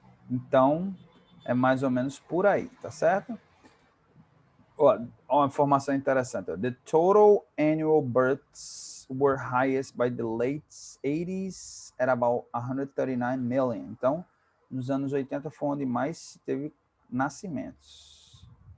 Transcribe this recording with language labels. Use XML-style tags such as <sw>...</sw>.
<pt>Então, é mais ou menos por aí, tá certo? Uma informação interessante.</pt> <en>The total annual births were highest by the late 80s at about 139 million.</en> <pt>Então, nos anos 80 foi onde mais teve nascimentos.</pt>